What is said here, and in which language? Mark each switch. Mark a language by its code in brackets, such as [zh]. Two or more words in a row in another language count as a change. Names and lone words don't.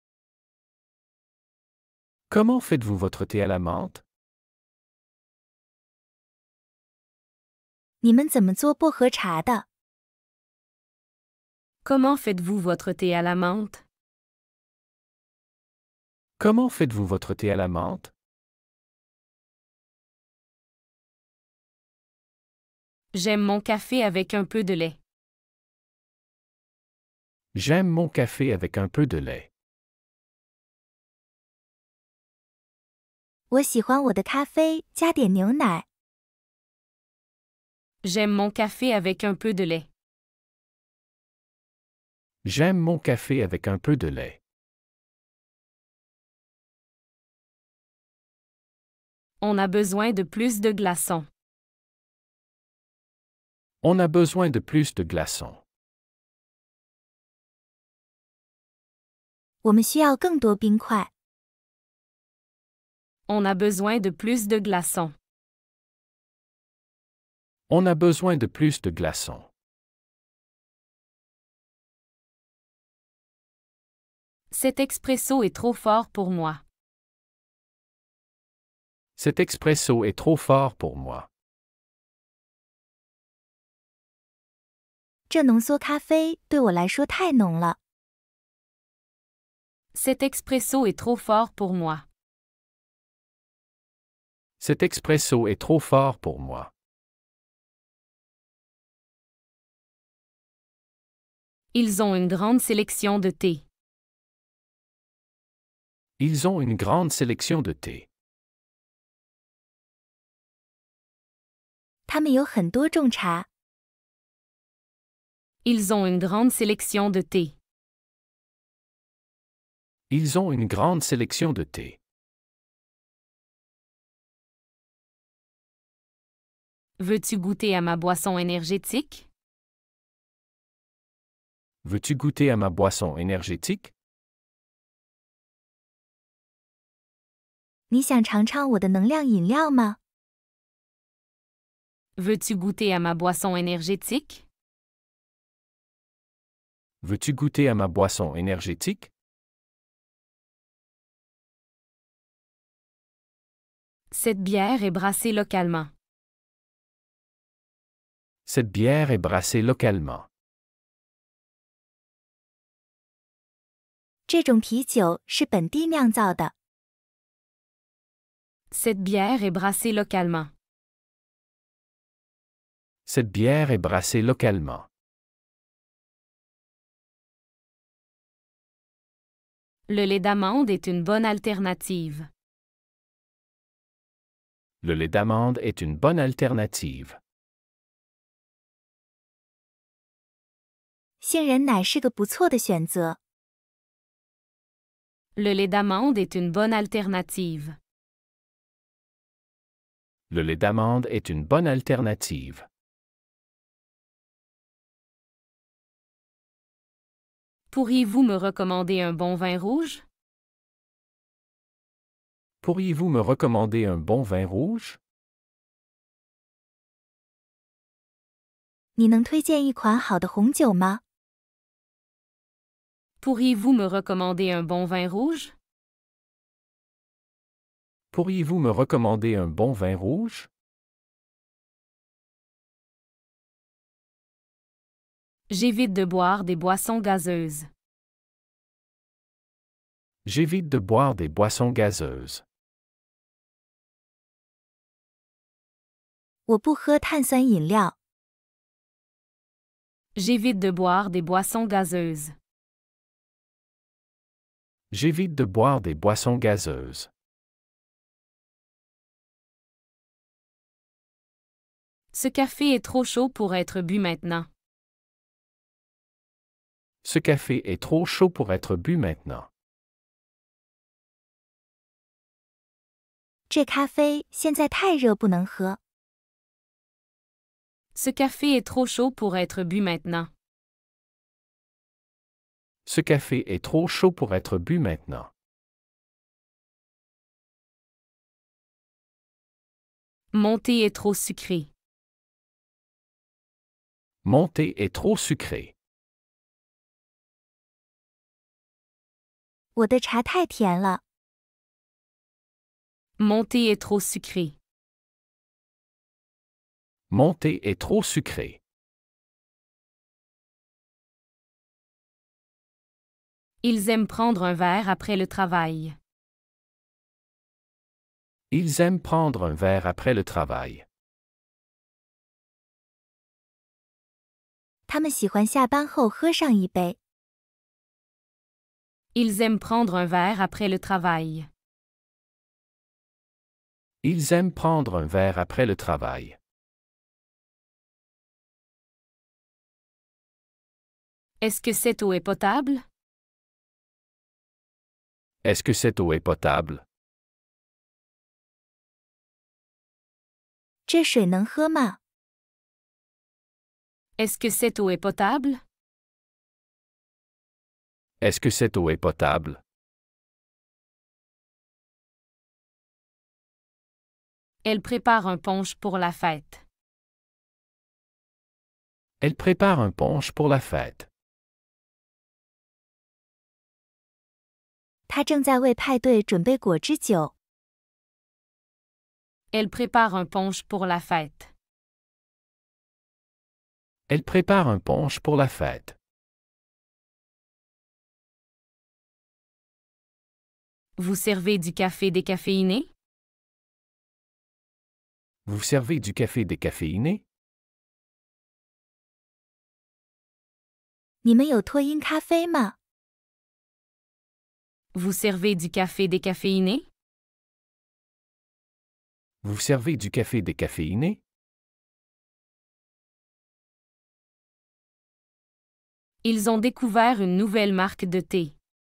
[fr] Comment faites-vous votre thé à la menthe? [zh] 你们怎么做薄荷茶的？ [fr] Comment faites-vous votre thé à la menthe? Comment faites-vous votre thé à la menthe? J'aime mon café avec un peu de lait. J'aime mon café avec un peu de lait. [zh] 我喜欢我的咖啡加点牛奶。 [fr] J'aime mon café avec un peu de lait. J'aime mon café avec un peu de lait. On a besoin de plus de glaçons. On a besoin de plus de glaçons. [zh] 我们需要更多冰块。 [fr] On a besoin de plus de glaçons. On a besoin de plus de glaçons. Cet expresso est trop fort pour moi. Cet expresso est trop fort pour moi. [zh] 这浓缩咖啡对我来说太浓了。 [fr] Cet expresso est trop fort pour moi. Cet expresso est trop fort pour moi. Ils ont une grande sélection de thé. Ils ont une grande sélection de thé. [zh] 他们有很多种茶。 [fr] Ils ont une grande sélection de thé. Ils ont une grande sélection de thé. Veux-tu goûter à ma boisson énergétique? Veux-tu goûter à ma boisson énergétique? [zh] 你想尝尝我的能量饮料吗？ [fr] Veux-tu goûter à ma boisson énergétique? Veux-tu goûter à ma boisson énergétique? Cette bière est brassée localement. Cette bière est brassée localement. [zh] 这种啤酒是本地酿造的。 [fr] Cette bière est brassée localement. Cette bière est brassée localement. Le lait d'amande est une bonne alternative. Le lait d'amande est une bonne alternative. [zh] 杏仁奶是个不错的选择。 [fr] Le lait d'amande est une bonne alternative. Le lait d'amande est une bonne alternative. Pourriez-vous me recommander un bon vin rouge? Pourriez-vous me recommander un bon vin rouge? [zh] 你能推荐一款好的红酒吗？ [fr] Pourriez-vous me recommander un bon vin rouge? Pourriez-vous me recommander un bon vin rouge? J'évite de boire des boissons gazeuses. J'évite de boire des boissons gazeuses. [zh] 我不喝碳酸饮料。 [fr] J'évite de boire des boissons gazeuses. J'évite de boire des boissons gazeuses. Ce café est trop chaud pour être bu maintenant. Ce café est trop chaud pour être bu maintenant. [zh] 这咖啡现在太热，不能喝。 [fr] Ce café est trop chaud pour être bu maintenant. Ce café est trop chaud pour être bu maintenant. Mon thé est trop sucré. Mon thé est trop sucré. [zh] 我的茶太甜了。 [fr] Mon thé est trop sucré. Mon thé est trop sucré. Ils aiment prendre un verre après le travail. Ils aiment prendre un verre après le travail. [zh] 他们喜欢下班后喝上一杯。 [fr] Ils aiment prendre un verre après le travail. Ils aiment prendre un verre après le travail. Est-ce que cette eau est potable? Est-ce que cette eau est potable? [zh] 这水能喝吗？ [fr] Est-ce que cette eau est potable? Est-ce que cette eau est potable? Elle prépare un punch pour la fête. Elle prépare un punch pour la fête. [zh] 他正在为派对准备果汁酒。 [fr] Elle prépare un punch pour la fête. Elle prépare un punch pour la fête. Vous servez du café décaféiné? Vous servez du café décaféiné? [zh] 你们有脱因咖啡吗？ [fr] Vous servez du café décaféiné? Vous servez du café décaféiné? Ils ont découvert une nouvelle marque de thé.